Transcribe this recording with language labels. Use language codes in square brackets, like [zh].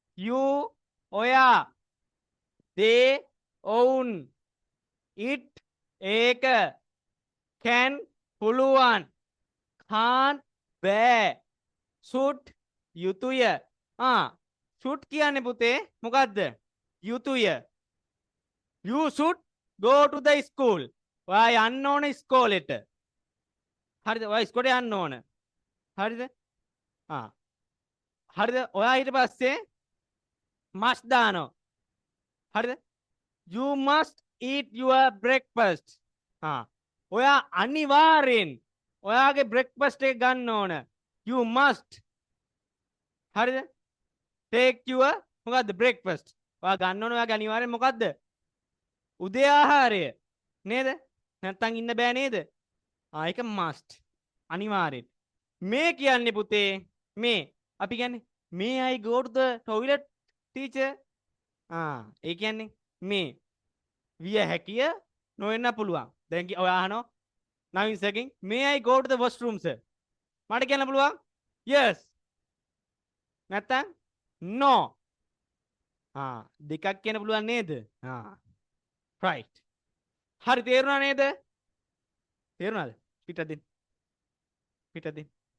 [en] you ඔයා they ඔවුන් it ඒක can පුළුවන් can't බෑ should යුතුය. [si] should කියන්නේ පුතේ මොකද්ද? යුතුය. [en] you should go to the school. [si] ඔයා යන්න ඕන ඉස්කෝලේට. හරිද? ඔයා ඉස්කෝලේ යන්න ඕන. හරිද? හරිද? ඔයා ඊට පස්සේ must දානවා. හරිද? [en] you must eat your breakfast. [si] ඔයා අනිවාර්යෙන් ඔයාගේ breakfast එක ගන්න ඕන. [en] you must. හරිද? take your මොකද්ද breakfast. [si] ඔයා ගන්න ඕන ඔයාගේ අනිවාර්යෙන් මොකද්ද? උදේ ආහාරය. නේද? නැත්තම් ඉන්න බෑ නේද? ඒක must. අනිවාර්යෙන්. මේ කියන්නේ පුතේ මේ අපි කියන්නේ may I go to the toilet teacher? ඒ කියන්නේ මේ විය හැකිය නොවෙන්න පුළුවන්. දැන් ඔයා අහනවා Naveen සර්ගෙන් may I go to the washroom sir? මට කියන්න පුළුවන් yes. නැත්තම් no. දෙකක් කියන්න පුළුවන් නේද? right. හරි තේරුණා නේද? තේරුණාද? පිටට දෙන්න. පිටට දෙන්න.